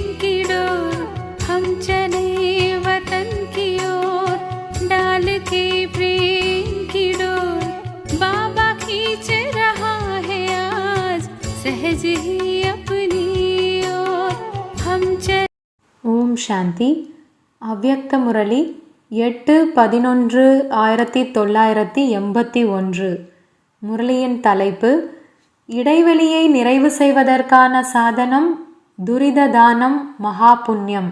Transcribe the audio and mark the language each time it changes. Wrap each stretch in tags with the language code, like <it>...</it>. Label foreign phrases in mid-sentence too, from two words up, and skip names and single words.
<hi>की डोर, हम चले वतन की ओर डाल के प्रेम की डोर, बाबा खींच रहा है आज सहज ही अपनी ओर, हम चले।</hi> <sa>ओम् शान्ति.</sa> <ta>அவ்யக்த முரளி 8/11/1981. முரளியின் தலைப்பு: இடைவெளியை நிறைவு செய்வதற்கான சாதனம் துரித தானம் மகா புண்ணியம்.</ta>